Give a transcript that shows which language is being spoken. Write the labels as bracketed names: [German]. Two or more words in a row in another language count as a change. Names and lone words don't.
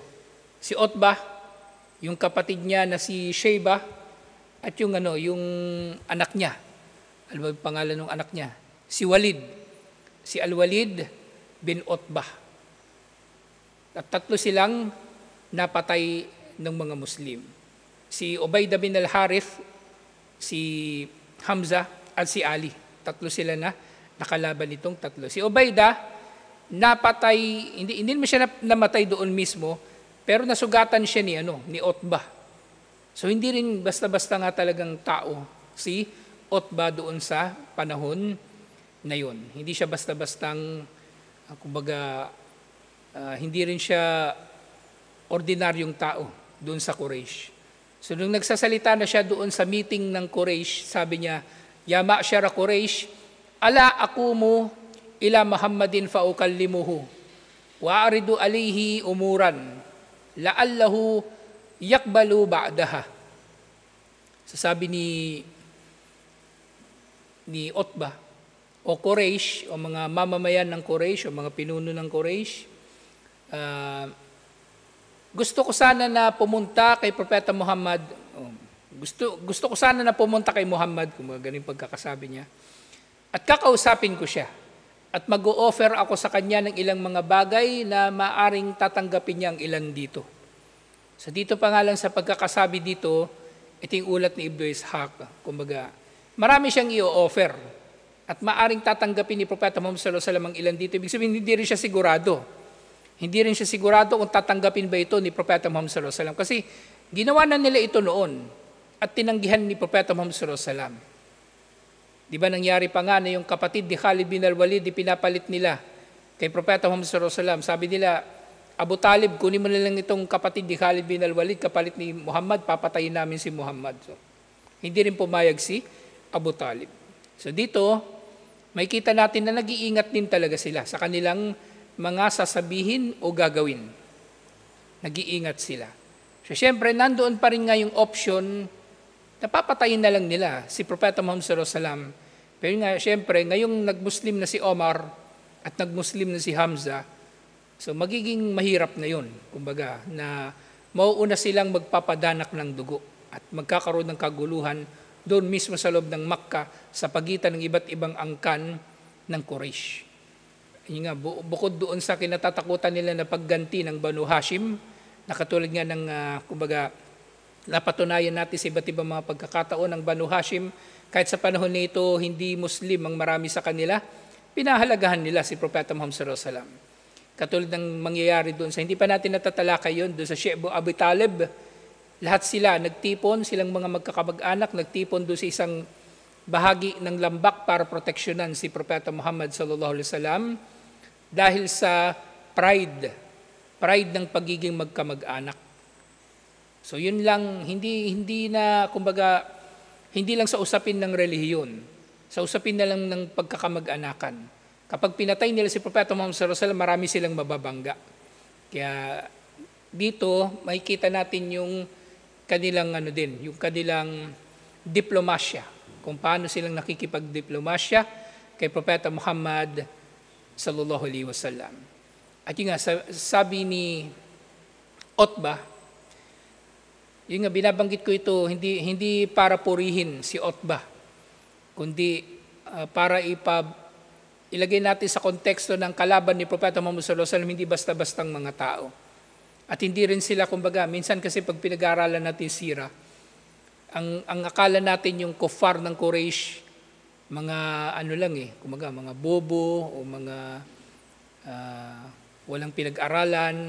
[Filipino] Si Utbah, yung kapatid niya na si Shaybah, at yung anak niya. Ano ba yung pangalan ng anak niya? Si Walid. Si Al-Walid bin Utbah. At 3 silang napatay ng mga Muslim. Si Ubaidah bin al-Harith, si Hamza, at si Ali. tatlo sila na nakalaban nitong tatlo. Si Ubaidah, napatay, hindi naman siya namatay doon mismo, pero nasugatan siya ni Utbah. So hindi rin basta-basta nga talagang tao si Utbah doon sa panahon na yun. Hindi siya basta-bastang, kumbaga, hindi rin siya ordinaryong tao doon sa Quraysh. So nung nagsasalita na siya doon sa meeting ng Quraysh, sabi niya, [Arabic] يا معشر قريش، ألا أقوم إلى محمد فأكلمه وأعرض عليه أمورا لعله يقبل بعضها. [Filipino] So sabi ni Utbah o Quraysh o mga mamamayan ng Quraysh o mga pinuno ng Quraysh, gusto ko sana na pumunta kay Propeta Muhammad. Gusto ko sana na pumunta kay Muhammad, kung ganing pagkakasabi niya. At kakausapin ko siya. At mag-o-offer ako sa kanya ng ilang mga bagay na maaring tatanggapin niya ang ilan dito. So dito pa nga lang sa pagkakasabi dito, ito yung ulat ni Ibn Ishaq. Kumbaga, marami siyang i-offer. At maaring tatanggapin ni Propeta Muhammad [Arabic] صلى الله عليه وسلم [Filipino] ang ilan dito. Ibig sabihin, hindi rin siya sigurado. Hindi rin siya sigurado kung tatanggapin ba ito ni Propeta Muhammad [Arabic] صلى الله عليه وسلم. [Filipino] Kasi ginawa na nila ito noon at tinanggihan ni Propeta Muhammad [Arabic] صلى الله عليه وسلم. [Filipino] Di ba nangyari pa nga na yung kapatid ni Khalid bin al-Walid, pinapalit nila kay Propeta Muhammad [Arabic] صلى الله عليه وسلم. [Filipino] Sabi nila, Abu Talib, kunin mo na lang itong kapatid ni Khalid bin al-Walid, kapalit ni Muhammad, papatayin namin si Muhammad. So, hindi rin pumayag si Abu Talib. So dito, may kita natin na nag-iingat din talaga sila sa kanilang mga sasabihin o gagawin. Nag-iingat sila. So syempre, nandoon pa rin nga yung option, napapatayin na lang nila si Propeta Muhammad [Arabic] صلى الله عليه وسلم. [Filipino] Pero nga, syempre, ngayong nag-Muslim na si Omar at nag-Muslim na si Hamza, so magiging mahirap na yun. Kumbaga, na mauuna silang magpapadanak ng dugo at magkakaroon ng kaguluhan doon mismo sa loob ng Makkah sa pagitan ng iba't ibang angkan ng Quraysh. Yun nga, bukod doon sa kinatatakutan nila na pagganti ng Banu Hashim, na katulad nga ng, kumbaga, napatunayan natin sa iba't ibang mga pagkakataon ng Banu Hashim, kahit sa panahon nito hindi Muslim ang marami sa kanila, pinahalagahan nila si Propeta Muhammad [Arabic] صلى الله عليه وسلم. [Filipino] Katulad ng mangyayari doon sa, hindi pa natin natatalakay yun, doon sa Sheikh Abu Talib, lahat sila nagtipon, silang mga magkakamag-anak, nagtipon doon sa isang bahagi ng lambak para proteksyonan si Propeta Muhammad [Arabic] صلى الله عليه وسلم [Filipino] dahil sa pride ng pagiging magkamag-anak. So yun lang, hindi na, kumbaga, hindi lang sa usapin ng relihiyon, sa usapin na lang ng pagkakamag-anakan. Kapag pinatay nila si Propeta Muhammad [Arabic] صلى الله عليه وسلم, [Filipino] marami silang mababangga. Kaya dito, makikita natin yung kanilang yung kanilang diplomasya, kung paano silang nakikipagdiplomasya kay Propeta Muhammad [Arabic] صلى الله عليه وسلم. [Filipino] At yun nga, sabi ni Utbah, yun nga, binabanggit ko ito, hindi para purihin si Utbah, kundi para ilagay natin sa konteksto ng kalaban ni Propeta Muhammad [Arabic] صلى الله عليه وسلم, [Filipino] hindi basta-bastang mga tao. At hindi rin sila, kumbaga, minsan kasi pag pinag-aaralan natin sira, ang akala natin yung kuffar ng Quraysh, mga kumbaga, mga bobo o mga walang pinag-aralan.